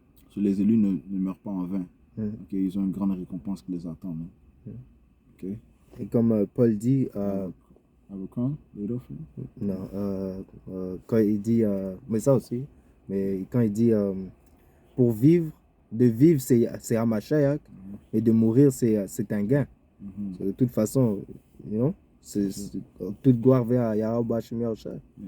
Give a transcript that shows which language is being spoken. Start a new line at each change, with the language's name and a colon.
French: So, les élus ne meurent pas en vain. Ok? Ils ont une grande récompense qui les attend, man. Ok? Et comme Paul dit,
English: Have a crown laid off you?
French: non, quand il dit, mais ça aussi, mais quand il dit pour vivre, de vivre c'est à Mashiach, et de mourir c'est un gain. De toute façon, you know, toute gloire vers Yahweh Shemir Shai.